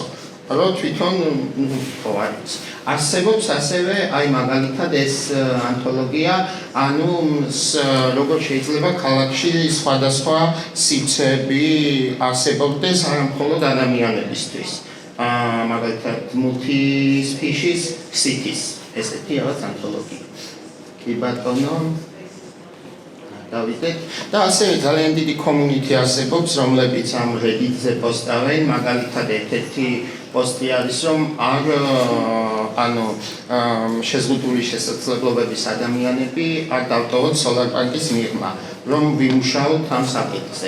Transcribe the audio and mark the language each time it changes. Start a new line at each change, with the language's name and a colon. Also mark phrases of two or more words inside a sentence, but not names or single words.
Georgian: რომ თვითონ ხო არის. არსებობს ასევე აი მაგალითად ეს ანთოლოგია, ანუ როგორ შეიძლება ქალაქში სხვადასხვა სივრცეები არსებობდეს არა მხოლოდ ადამიანებისთვის.
English: მაგალითად multi-species cities,
Georgian: ესეთი რაღაც ანთოლოგია. კი ბატონო, დავიდეთ. და ასევე ძალიან დიდი community არსებობს, რომლებიც ამ Reddit-ზე პოსტავენ, მაგალითად ერთ-ერთი პოსტი არის, რომ შეზღუდული შესაძლებლობების ადამიანები არ დავტოვოთ SolarPunk-ის მიღმა, რომ ვიმუშაოთ ამ საკითხზე.